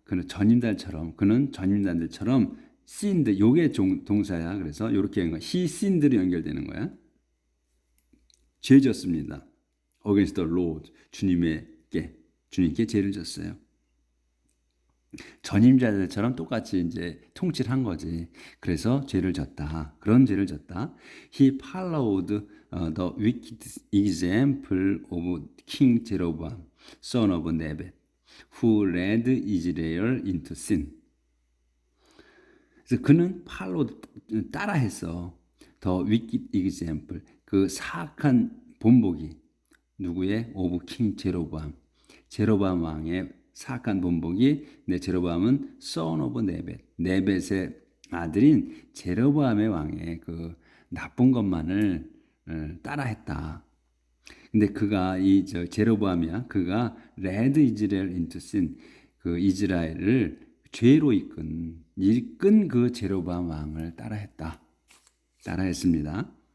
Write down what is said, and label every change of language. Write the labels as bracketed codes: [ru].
[ko] 그는 전임자들처럼 [en] sinned [ko] 요게 동사야. 그래서 요렇게 [en] he sinned [ko] 로 연결되는 거야. 죄 졌습니다. [en] against the Lord. [ko] 주님께 죄를 졌어요. 전임자들처럼 똑같이 이제 통치를 한 거지. 그래서 죄를 졌다. 그런 죄를 졌다. [en] He followed the wicked example of King Jeroboam, son of Nebat, who led Israel into sin. [ko] 그래서 그는 따라했어. [en] The wicked example. [ko] 그 사악한 본보기. 누구의? [en] 오브 킹 제로밤. [ko] 제로밤 왕의 사악한 본보기. 근데 제로밤은 [en] son of [ko] 네벳. 네벳의 아들인 제로밤의 왕의 그 나쁜 것만을 따라했다. 근데 그가 제로밤이야. 그가 [en] led Israel into sin. [ko] 그 이스라엘을 죄로 이끈 그 제로밤 왕을 따라했습니다.